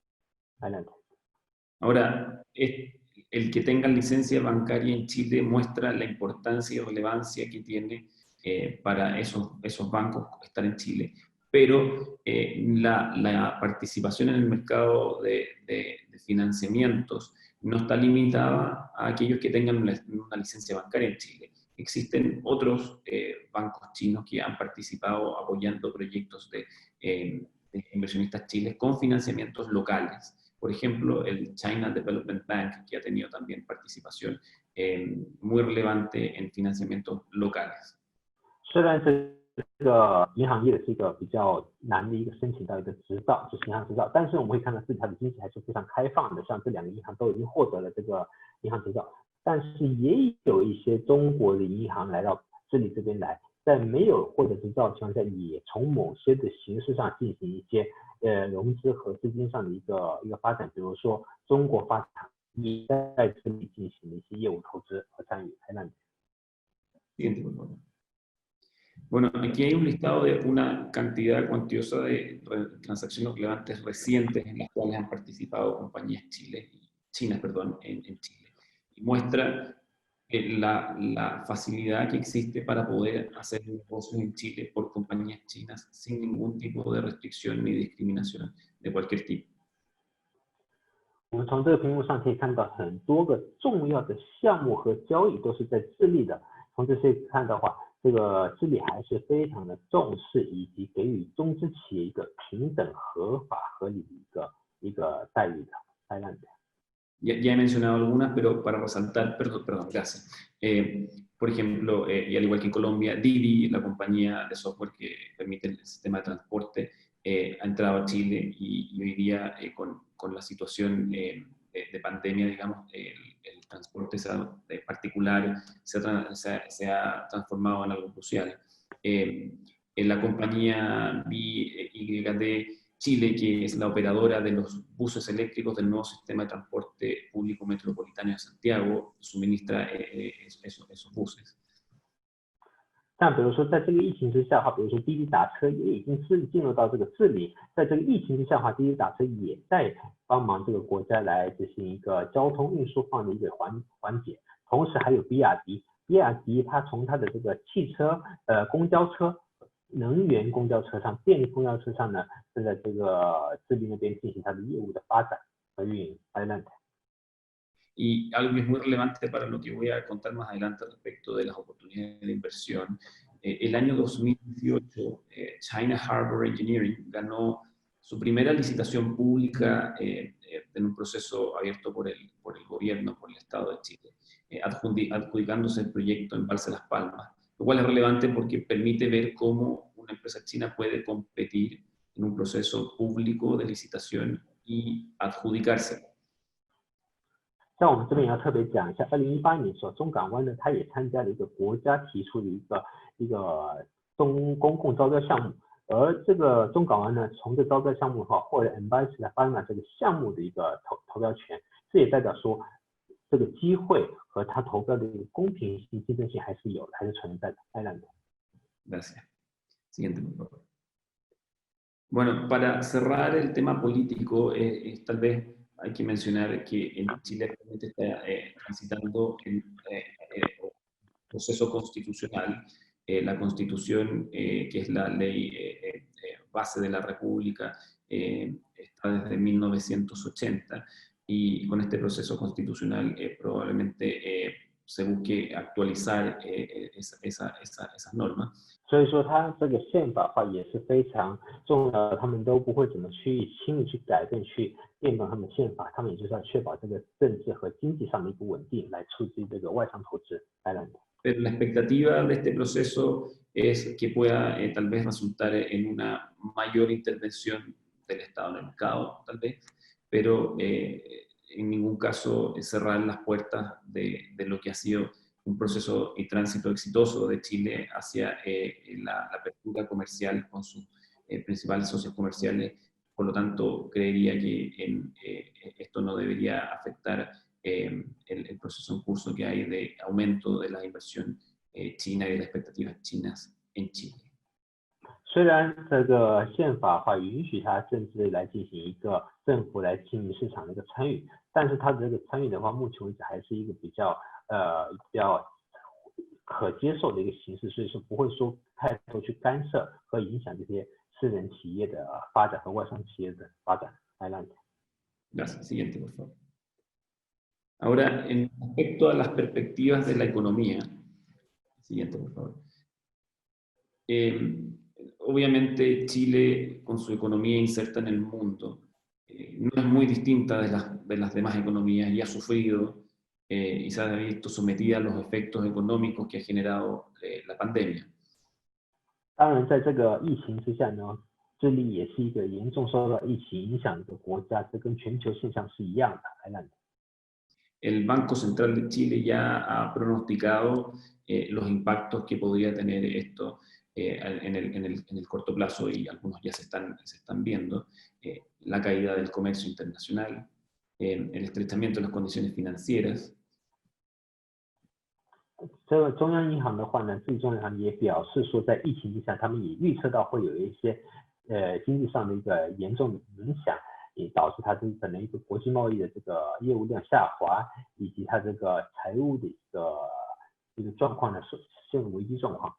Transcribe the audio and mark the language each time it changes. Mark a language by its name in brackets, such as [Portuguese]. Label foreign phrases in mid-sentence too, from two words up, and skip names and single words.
[Spanish] Ahora, el que tenga licencia bancaria en Chile muestra la importancia y relevancia que tiene para esos bancos estar en Chile. Pero la participación en el mercado de financiamientos no está limitada a aquellos que tengan una licencia bancaria en Chile. Existen otros bancos chinos que han participado apoyando proyectos de inversionistas chiles con financiamientos locales. Por ejemplo, el China Development Bank, que ha tenido también participación muy relevante en financiamientos locales. [Chinese] 虽然这个银行业是一个比较难的一个申请到一个执照，就是银行执照，但是我们会看到智利它的经济还是非常开放的，像这2个银行都已经获得了这个银行执照，但是也有一些中国的银行来到智利这边来，在没有获得执照的情况下，也从某些的形式上进行一些融资和资金上的一个发展，比如说中国发展也在智利进行的一些业务投资和参与。 [Spanish] Bueno, aquí hay un listado de una cantidad cuantiosa de transacciones relevantes recientes en las cuales han participado compañías chinas en Chile. Y muestra la facilidad que existe para poder hacer negocios en Chile por compañías chinas sin ningún tipo de restricción ni discriminación de cualquier tipo. [Chinese] 我们从这个屏幕上可以看到很多个重要的项目和交易都是在智利的。从这些看的话，这个智利还是非常的重视以及给予中资企业一个平等、合法、合理的一个待遇的。 [Spanish] Ya he mencionado algunas, pero para resaltar, perdón, gracias. Por ejemplo, y al igual que en Colombia, Didi, la compañía de software que permite el sistema de transporte, ha entrado a Chile y hoy día con la situación de pandemia, digamos, el transporte particular se ha transformado en algo crucial. En la compañía BYD Chile, que es la operadora de los buses eléctricos del nuevo sistema de transporte público metropolitano de Santiago, suministra esos buses. [Chinese] 像比如说，在这个疫情之下的话，比如说滴滴打车也已经进入到这个治理，在这个疫情之下的话，滴滴打车也在帮忙这个国家来执行一个交通运输方面的一个环节。同时还有比亚迪，它从它的这个汽车、公交车、能源公交车上、电力公交车上呢，正在这个智利那边进行它的业务的发展和运营。 [Spanish] Y algo que es muy relevante para lo que voy a contar más adelante respecto de las oportunidades de inversión. El año 2018, China Harbor Engineering ganó su primera licitación pública en un proceso abierto por el gobierno, por el Estado de Chile, adjudicándose el proyecto Embalse Las Palmas, lo cual es relevante porque permite ver cómo una empresa china puede competir en un proceso público de licitación y adjudicarse. [Chinese] 像我们这边也要特别讲一下，2018年的时候，中港湾呢，它也参加了一个国家提出的一个公共招标项目，而这个中港湾呢，从这招标项目的话，获得 Embalse Las Palmas 这个项目的一个投标权，这也代表说这个机会和它投标的一个公平性、竞争性还是有的，还是存在的。 [Spanish] Gracias. Siguiente, por favor. Bueno, para cerrar el tema político, tal vez hay que mencionar que en Chile actualmente está transitando un proceso constitucional. La Constitución, que es la ley base de la República, está desde 1980 y con este proceso constitucional probablemente se busque actualizar esas normas. [Chinese] 所以说，它这个宪法化也是非常重要的，他们都不会怎么去轻易去改变、去变动他们的宪法，他们也就是要确保这个政治和经济上的一个稳定，来促进这个外商投资。 [Spanish] Pero la expectativa de este proceso es que pueda tal vez resultar en una mayor intervención del Estado en el mercado, tal vez, pero en ningún caso cerrar las puertas de lo que ha sido un proceso y tránsito exitoso de Chile hacia la apertura comercial con sus principales socios comerciales. Por lo tanto, creería que esto no debería afectar el proceso en curso que hay de aumento de la inversión china y de las expectativas chinas en Chile. [Chinese] 虽然这个宪法化允许它政治来进行一个政府来经营市场的一个参与，但是它的这个参与的话，目前为止还是一个比较可接受的一个形式，所以说不会说太多去干涉和影响这些私人企业的发展和外商企业的发展。 [Spanish] Gracias. Siguiente, por favor. Ahora, en respecto a las perspectivas de la economía, siguiente, por favor. Obviamente Chile, con su economía inserta en el mundo, no es muy distinta de las demás economías y ha sufrido y se ha visto sometida a los efectos económicos que ha generado la pandemia. [Chinese] 当然，在这个疫情之下呢，智利也是一个严重受到疫情影响的国家，这跟全球现象是一样的。 [Spanish] El Banco Central de Chile ya ha pronosticado los impactos que podría tener esto en el corto plazo, y algunos ya se están viendo: la caída del comercio internacional, el estrechamiento de las condiciones financieras. [Chinese] 这个中央银行的话呢，智利中央银行也表示说，在疫情之下，他们也预测到会有一些经济上的一个严重的影响，也导致它这可能一个国际贸易的这个业务量下滑，以及它这个财务的一个状况呢是陷入危机状况。